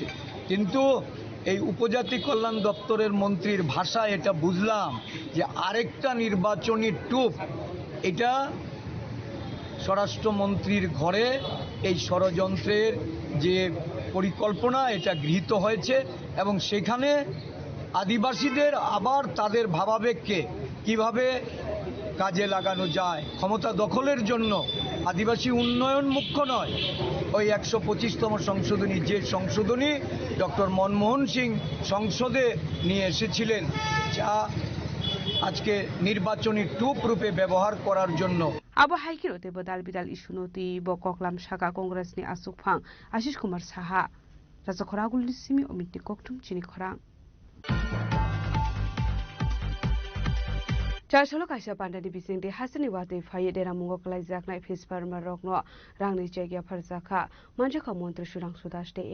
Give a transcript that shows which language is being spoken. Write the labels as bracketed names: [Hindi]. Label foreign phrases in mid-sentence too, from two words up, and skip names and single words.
[Bangla] কিন্তু এই উপজাতি কল্যাণ দপ্তরের মন্ত্রীর ভাষা এটা বুঝলাম যে আরেকটা নির্বাচনী টুপ, এটা স্বরাষ্ট্রমন্ত্রীর ঘরে এই ষড়যন্ত্রের যে পরিকল্পনা এটা গৃহীত হয়েছে এবং সেখানে আদিবাসীদের আবার তাদের ভাবাবেগকে কিভাবে কাজে লাগানো যায় ক্ষমতা দখলের জন্য। আদিবাসী উন্নয়ন মুখ্য নয়, ওই 125তম সংশোধনী, যে সংশোধনী ডক্টর মনমোহন সিং সংসদে নিয়ে এসেছিলেন, যা আজকে নির্বাচনী টুপ রূপে ব্যবহার করার জন্য। [Kok Borok] Abo haikiro te badal bidal isunoti bo koklam shaka Congress ni Asukphang Ashish Kumar Saha Raja Khoragul Simi Omiti Koktum Chini Khorang Chacholo kaisa pandani bising de hasani wate phaye dera mungo klai jaknai [English] fish farmer [Kok Borok] rokno rangni jagya pharjaka manjaka montri surang sudash de